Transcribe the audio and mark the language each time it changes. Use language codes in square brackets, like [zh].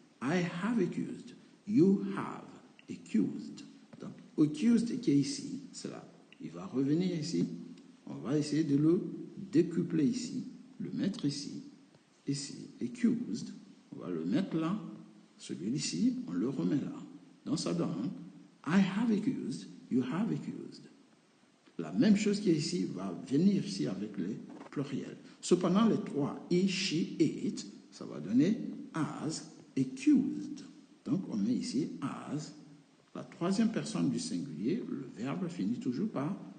[en] I have accused. You have accused. [fr] Donc, accused qui est ici, c'est là. Il va revenir ici. On va essayer de le décupler ici, le mettre ici, accused. On va le mettre là. Celui-ci, on le remet là. Donc, ça donne [en] I have accused. You have accused. [fr] La même chose qui est ici va venir ici avec les pluriels. Cependant, les trois, [en] he, she, it, [fr] ça va donner [en] as accused. [fr] Donc, on met ici as, la troisième personne du singulier, le verbe finit toujours par